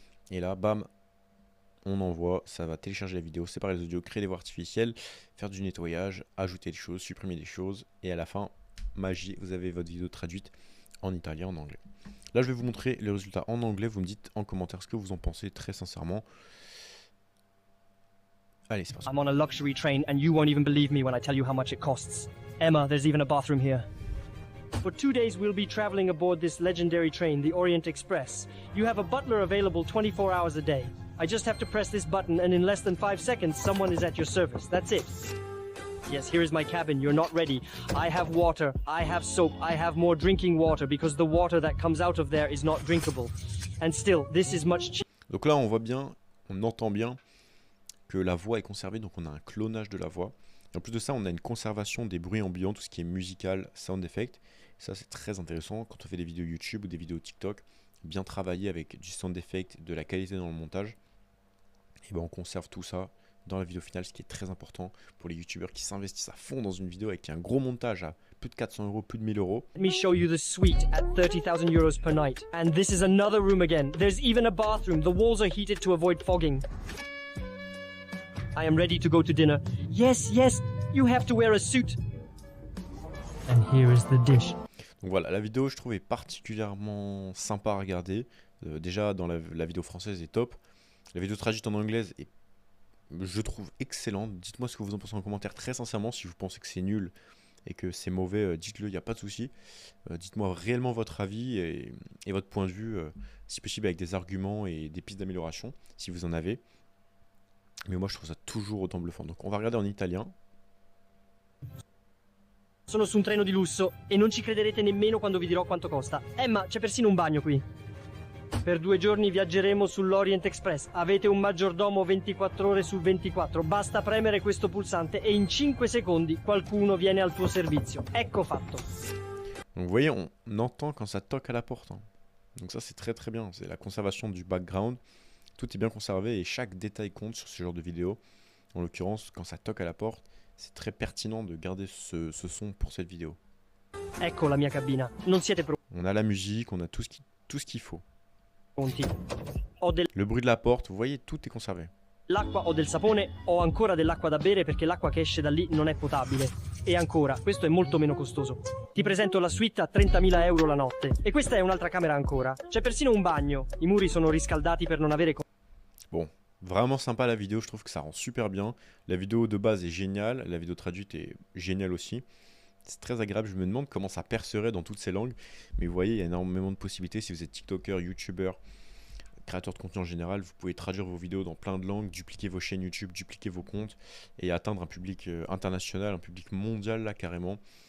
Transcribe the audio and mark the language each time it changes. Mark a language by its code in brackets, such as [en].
[fr] Et là, bam, on envoie, ça va télécharger la vidéo, séparer les audios, créer des voix artificielles, faire du nettoyage, ajouter des choses, supprimer des choses. Et à la fin, magie, vous avez votre vidéo traduite en italien, en anglais. Là, je vais vous montrer les résultats en anglais. Vous me dites en commentaire ce que vous en pensez très sincèrement. Allez, c'est parti. [en] I'm on a luxury train and you won't even believe me when I tell you how much it costs. Emma, there's even a bathroom here. For 2 days, we'll be traveling aboard this legendary train, the Orient Express. You have a butler available 24 hours a day. I just have to press this button and in less than 5 seconds, someone is at your service. That's it. Yes, here is my cabin. You're not ready. I have water. I have soap. I have more drinking water because the water that comes out of there is not drinkable. And still, this is much cheaper. [fr] Donc là, on voit bien, on entend bien que la voix est conservée. Donc on a un clonage de la voix. Et en plus de ça, on a une conservation des bruits ambiants, tout ce qui est musical, sound effect. Ça, c'est très intéressant quand on fait des vidéos YouTube ou des vidéos TikTok. Bien travailler avec du sound effect, de la qualité dans le montage. Et ben on conserve tout ça dans la vidéo finale, ce qui est très important pour les youtubeurs qui s'investissent à fond dans une vidéo avec un gros montage à plus de 400 €, plus de 1000 €. [en] Let me show you the suite at 30,000 euros per night. And this is another room again. There's even a bathroom. The walls are heated to avoid fogging. I am ready to go to dinner. Yes, yes, you have to wear a suit. And here is the dish. [fr] Donc voilà, la vidéo je trouve est particulièrement sympa à regarder. Déjà dans la vidéo française est top. La vidéo traduite en anglaise est, je trouve, excellente. Dites-moi ce que vous en pensez en commentaire très sincèrement. Si vous pensez que c'est nul et que c'est mauvais, dites-le, il n'y a pas de souci. Dites-moi réellement votre avis et votre point de vue, si possible avec des arguments et des pistes d'amélioration, si vous en avez. Mais moi je trouve ça toujours autant bluffant. Donc on va regarder en italien. [it] Sono su un treno di lusso e non ci crederete nemmeno quando vi dirò quanto costa. Emma, c'è persino un bagno qui. Per 2 giorni viaggeremo sull'Orient Express. Avete un maggiordomo 24 ore su 24. Basta premere questo pulsante e in 5 secondi qualcuno viene al tuo servizio. Ecco fatto. [fr] Donc vous voyez, on entend quand ça toque à la porte. Donc ça c'est très très bien. C'est la conservation du background. Tout est bien conservé et chaque détail compte sur ce genre de vidéo. En l'occurrence, quand ça toque à la porte, c'est très pertinent de garder ce son pour cette vidéo. [it] Ecco la mia cabina. Non siete [fr] On a la musique, on a tout ce qu'il faut. [it] pronti. Ho [fr] Le bruit de la porte, vous voyez, tout est conservé. [it] dell'acqua, ho del sapone, ho ancora dell'acqua da bere perché l'acqua che esce da lì non è potabile. E ancora, questo è molto meno costoso. Ti presento la suite a 30.000 € la notte. E questa è un'altra camera ancora. C'è persino un bagno. I muri sono riscaldati per non avere... [fr] Bon, Vraiment sympa la vidéo, je trouve que ça rend super bien. La vidéo de base est géniale, la vidéo traduite est géniale aussi. C'est très agréable, je me demande comment ça percerait dans toutes ces langues. Mais vous voyez, il y a énormément de possibilités. Si vous êtes TikToker, YouTuber, créateur de contenu en général, vous pouvez traduire vos vidéos dans plein de langues, dupliquer vos chaînes YouTube, dupliquer vos comptes et atteindre un public international, un public mondial là carrément.